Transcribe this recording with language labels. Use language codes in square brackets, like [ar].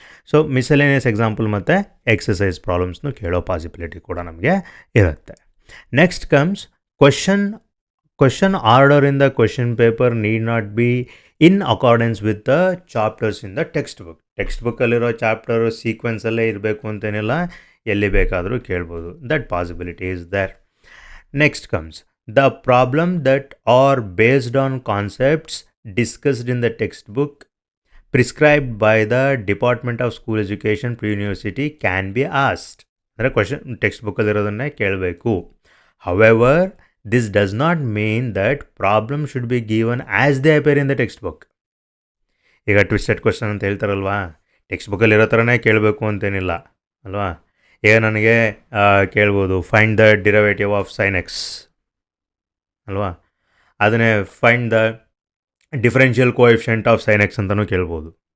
[kn] So miscellaneous example ಮತ್ತು exercise ಪ್ರಾಬ್ಲಮ್ಸ್ನು ಕೇಳೋ possibility ಕೂಡ ನಮಗೆ ಇರುತ್ತೆ. [en] next comes question order in the question paper need not be in accordance with the chapters in the text [kn] ಬುಕ್ಕಲ್ಲಿರೋ chapter ಸೀಕ್ವೆನ್ಸಲ್ಲೇ ಇರಬೇಕು ಅಂತೇನಿಲ್ಲ, ಎಲ್ಲಿ ಬೇಕಾದರೂ ಕೇಳ್ಬೋದು. [en] That possibility is there. Next comes the problem that are based on concepts discussed in the textbook prescribed by the Department of School Education pre-university can be asked. [kn] ಅಂದರೆ question text ಬುಕ್ಕಲ್ಲಿರೋದನ್ನೇ ಕೇಳಬೇಕು. [en] However this does not mean that problem should be given as they appear in the textbook. [kn] ಈಗ twisted question ಅಂತ ಹೇಳ್ತಾರಲ್ವಾ, text ಬುಕ್ಕಲ್ಲಿರೋ ಥರನೇ ಕೇಳಬೇಕು ಅಂತೇನಿಲ್ಲ ಅಲ್ವಾ. ಈಗ ನನಗೆ ಕೇಳ್ಬೋದು [en] find the derivative of sine x [kn] ಅಲ್ವಾ, ಅದನ್ನೇ [en] find the differential coefficient of sine x [kn] ಅಂತಲೂ ಕೇಳ್ಬೋದು.